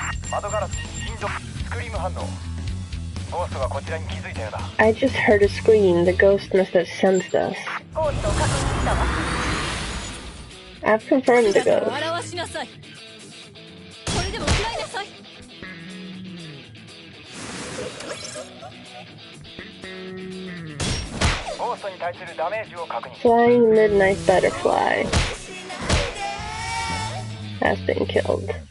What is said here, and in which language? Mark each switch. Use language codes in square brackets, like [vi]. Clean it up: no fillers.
[ja] 窓ガラスに振動スクリーム反応。ゴーストがこちらに気づいたようだ。 [en] I just heard a scream. The ghost must have sensed us. [ja] ゴーストを確認したわ。 [en] I've confirmed the ghost. [ja] 表しなさい。これでも食らいなさい。ゴーストに対するダメージを確認。 [en] Flying midnight butterfly has been killed.